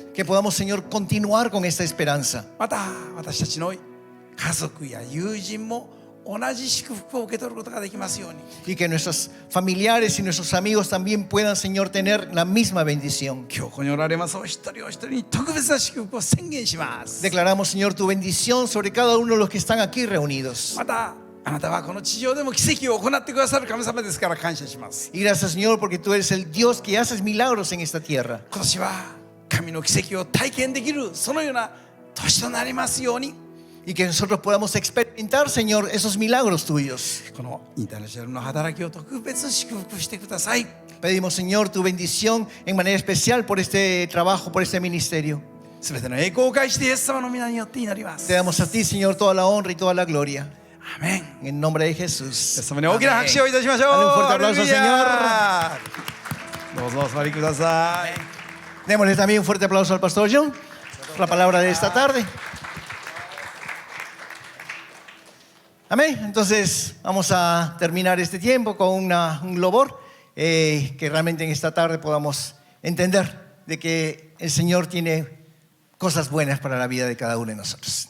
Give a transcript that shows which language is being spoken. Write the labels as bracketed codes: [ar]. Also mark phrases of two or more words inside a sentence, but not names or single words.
[es] Que podamos, Señor, continuar con esta esperanza. [ja] また私たちの家族や友人も同じ祝福を受け取ることができますように。 [es] Y que nuestros familiares y nuestros amigos también puedan, Señor, tener la misma bendición. [ja] 今日ここにおられますお一人お一人に特別な祝福を宣言します。 [es] Declaramos, Señor, tu bendición sobre cada uno de los que están aquí reunidos. [ja] またあなたはこの地上でも奇跡を行ってくださる神様ですから感謝します。 [es] Y gracias, Señor, porque tú eres el Dios que haces milagros en esta tierra. [ja] 今年は神の奇跡を体験できるそのような年となりますように。 [es] Y que nosotros podamos experimentar, Señor, esos milagros tuyos. [ja] このインターナショナルの働きを特別祝福してください。 [es] Pedimos, Señor, tu bendición en manera especial por este trabajo, por este ministerio. [ja] すべての栄光を返してイエス様の皆によって祈ります。 [es] Te damos a ti, Señor, toda la honra y toda la gloria. [ja] アーメン。 [es] En el nombre de [ja] イエ [es] Jesús. [ja] ス様に大きな拍手をいたしましょう。 [es] Dale un fuerte aplauso al [ja] ハレルヤどうぞお座りください。 [es] Démosle también un fuerte aplauso al Pastor John por la palabra de esta tarde. Amén. Entonces vamos a terminar este tiempo con un lobor que realmente en esta tarde podamos entender de que el Señor tiene cosas buenas para la vida de cada uno de nosotros.